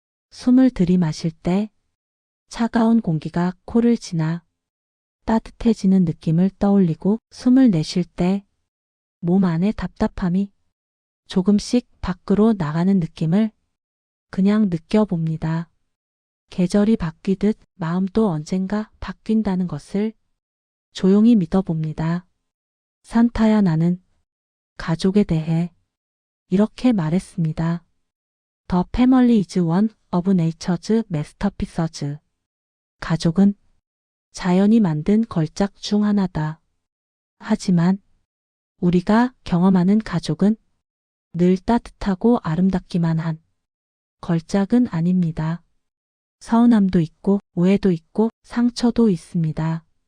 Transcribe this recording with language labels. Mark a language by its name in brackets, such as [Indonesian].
[Korean] 숨을 들이마실 때 차가운 공기가 코를 지나 따뜻해지는 느낌을 떠올리고 숨을 내쉴 때 몸 안의 답답함이 조금씩 밖으로 나가는 느낌을 그냥 느껴봅니다. 계절이 바뀌듯 마음도 언젠가 바뀐다는 것을 조용히 믿어봅니다. 산타야 나는 가족에 대해 이렇게 말했습니다. [English] The family is one of nature's masterpieces. [Korean] 가족은 자연이 만든 걸작 중 하나다. 하지만 우리가 경험하는 가족은 늘 따뜻하고 아름답기만 한 걸작은 아닙니다. 서운함도 있고 오해도 있고 상처도 있습니다.